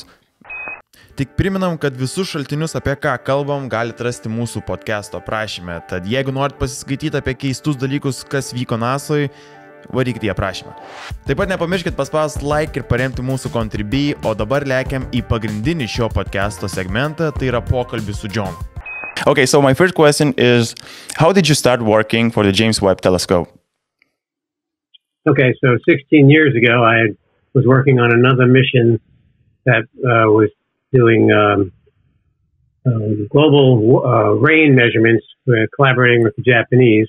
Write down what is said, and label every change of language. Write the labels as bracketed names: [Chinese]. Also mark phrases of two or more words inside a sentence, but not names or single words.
[Lithuanian] Tik priminam, kad visus šaltinius, apie ką kalbam, galite rasti mūsų podcast'o aprašyme. Tad jeigu norit pasiskaityti apie keistus dalykus, kas vyko Nasoje, varykite į aprašymą. Taip pat nepamirškit paspausti like ir paremti mūsų kontribį, o dabar lekiam į pagrindinį šio podcast'o segmentą, tai yra pokalbis su John. [English] Okay, so my first question is, how did you start working for the James Webb Telescope? Okay, so 16 years ago, I was working on another mission that was doing global rain measurements, collaborating with the Japanese.